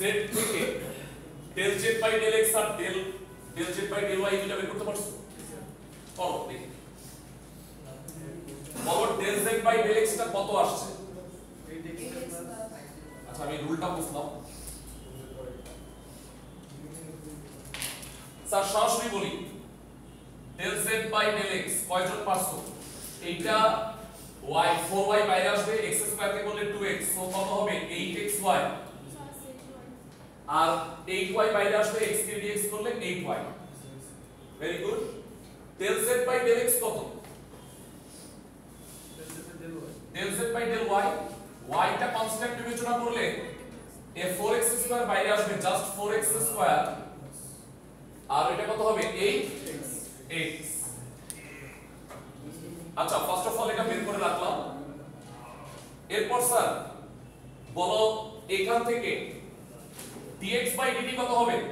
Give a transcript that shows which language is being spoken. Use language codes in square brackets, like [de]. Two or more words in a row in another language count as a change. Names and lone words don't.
[bn] থেকে [en] del z by del x [bn] আর [en] del z by del y [bn] দুটো বের করতে পারছো? করো দেখি। বলো [en] del z by del x [bn] টা কত আসছে? আচ্ছা আমি রুলটা বুঝলাম। স্যার সরাসরি বলি, [en] del z by del x [bn] কয়জন পারছো? এইটা y 4y বাইরে আসবে, x স্কয়ার কে করলে 2x, সো কত হবে? 8xy। আর 8y বাইরে আসবে, x কে dx করলে 8y। [en] very good. del z by del x [bn] কত? [en] del z by del y, [bn] y টা কনস্ট্যান্ট বিবেচনা করলে এ 4x স্কয়ার বাইরে আসবে, [en] just 4x square, [bn] আর এটা কত হবে? 8x। আচ্ছা [en] first of all [bn] এটা বের করে রাখলাম। এরপর স্যার বলো এখান থেকে [en] dx by dt [bn] কত হবে?